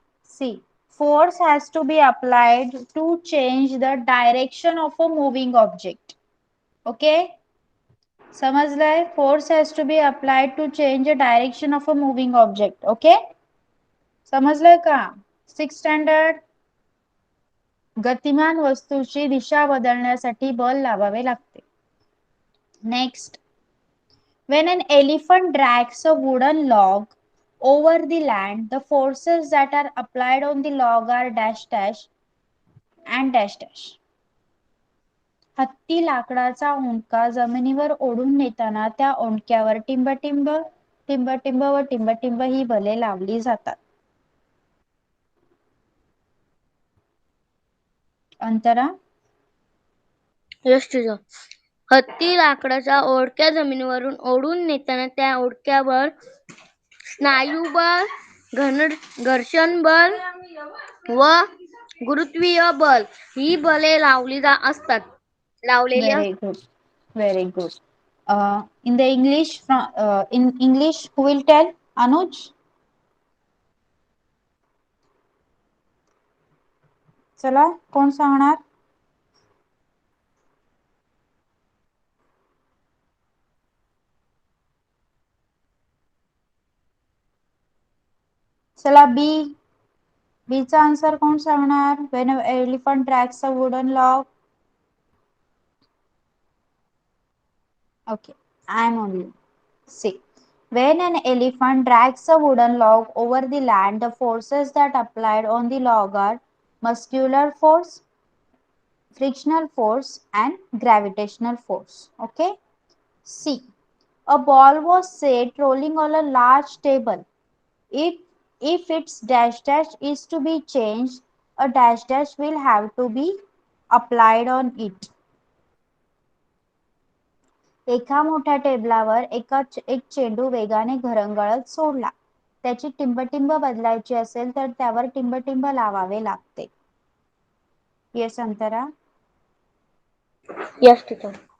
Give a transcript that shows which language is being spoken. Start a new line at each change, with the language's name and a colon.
English: See, force has to be applied to change the direction of a moving object.
Marathi: Okay, समजलंय?
English: Force has to be applied to change the direction of a moving object.
Marathi: Okay, समजलंय का? 6th standard. गतिमान वस्तूची दिशा बदलण्यासाठी बल लावावे लागते.
English: Next, when an elephant drags a wooden log over the land, the forces that are applied on the log are dash dash and dash dash.
Marathi: हत्ती लाकडाचा ओंडका जमिनीवर ओढून नेताना त्या ओंडक्यावर टिंब टिंब टिंब टिंब व टिंब टिंब ही बले लावली जातात. अंतरा, यश तुझं. हत्ती लाकडाच्या ओढक्या जमिनीवरून ओढून नेताना त्या ओढक्यावर स्नायुबळ, घर्षण बल व गुरुत्वीय बल ही बले लावलेली असतात.
English: very good, very good. In the English, in English, who will tell? Anuj.
Marathi: चला, कोण सांगणार? चला, बी चा आन्सर कोण सांगणार?
English: When an elephant drags a wooden log. Okay, I am only. See, when an elephant drags a wooden log over the land, the forces that applied on the log are muscular force, frictional force and gravitational force. Okay. C, a ball was set rolling on a large table. If its dash dash is to be changed, a dash dash will have to be applied on it.
Marathi: एका मोठ्या टेबलावर एक चेंडू वेगाने घरंगळत सोडला. त्याची टिंबटिंब बदलायची असेल तर त्यावर टिंबटिंब लावावे लागते.
English: Yes Antara.
Marathi: यश तुझं.